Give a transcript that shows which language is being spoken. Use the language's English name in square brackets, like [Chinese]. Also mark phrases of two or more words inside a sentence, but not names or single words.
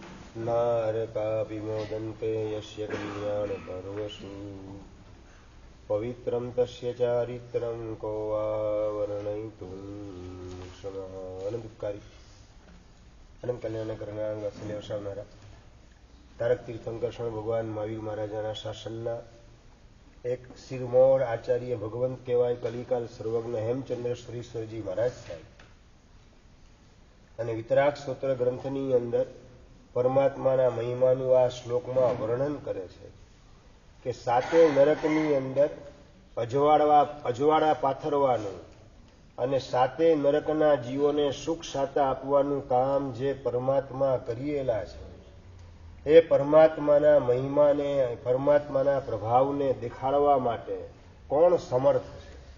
[Sanskrit] नारकापि मोदन्ते यस्य कल्याणपर्वसु पवित्रं तस्य चारित्रं को वा वर्णयितुं क्षमः। [Gujarati] અનંતકારી અનંત કલ્યાણ કરનાર વાત્સલ્ય વસાવનારા તારક તીર્થંકર સ્વામી ભગવાન મહાવીર મહારાજાના શાસનના એક શિરમોર આચાર્ય ભગવંત કહેવાય, કલિકાલ સર્વજ્ઞ હેમચંદ્ર શ્રીશ્વરજી મહારાજ સાહેબ અને વિતરાગ સ્તોત્ર ગ્રંથની અંદર પરમાત્માના મહિમાનું આ શ્લોકમાં વર્ણન કરે છે કે સાતે નરકની અંદર અજવાળા પાથરવાનું અને સાતે નરકના જીવોને સુખ શાતા આપવાનું કામ જે પરમાત્મા કરેલા છે એ પરમાત્માના મહિમાને, પરમાત્માના પ્રભાવને દેખાડવા માટે કોણ સમર્થ છે?